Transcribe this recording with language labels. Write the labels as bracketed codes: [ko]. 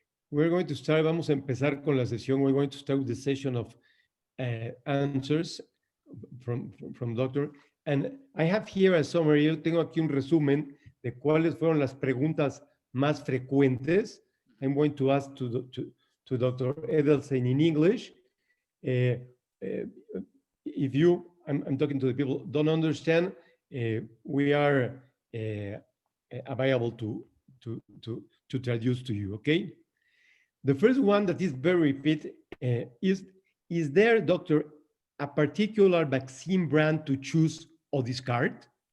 [en] We're going to start, [es] vamos a empezar con la sesión. [en] We're going to start with the session of answers from doctor. And I have here a summary. [es] Yo tengo aquí un resumen de cuáles fueron las preguntas más frecuentes. [en] I'm going to ask to Dr. Edelstein in English. If you, I'm talking to the people, don't understand, we are available to traduce to you, okay? The first one that is very repeat is there, doctor, a particular vaccine brand to choose or discard?